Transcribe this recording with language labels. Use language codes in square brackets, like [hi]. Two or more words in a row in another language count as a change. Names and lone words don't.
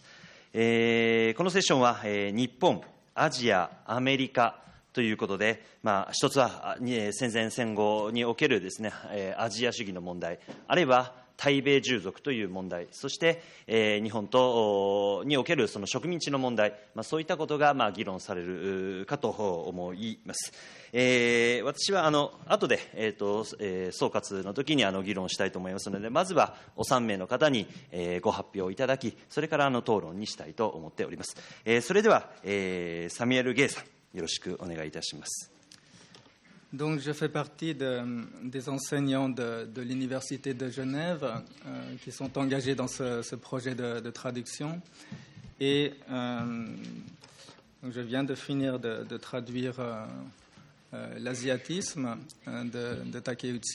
[ja] このセッションは、日本、アジア、アメリカということで、一つは戦前戦後におけるですね、アジア主義の問題、あるいは対米従属という問題、そして、日本におけるその植民地の問題、そういったことが議論されるかと思います。私は後で、総括の時に議論したいと思いますので、まずはお3名の方にご発表いただき、それから討論にしたいと思っております。それでは、サミュエル・ゲイさん、よろしくお願いいたします。 [fr] Donc, je fais partie des enseignants de l'Université de Genève qui sont engagés dans ce projet de traduction. Et je viens de finir de traduire l'asiatisme de Takeuchi.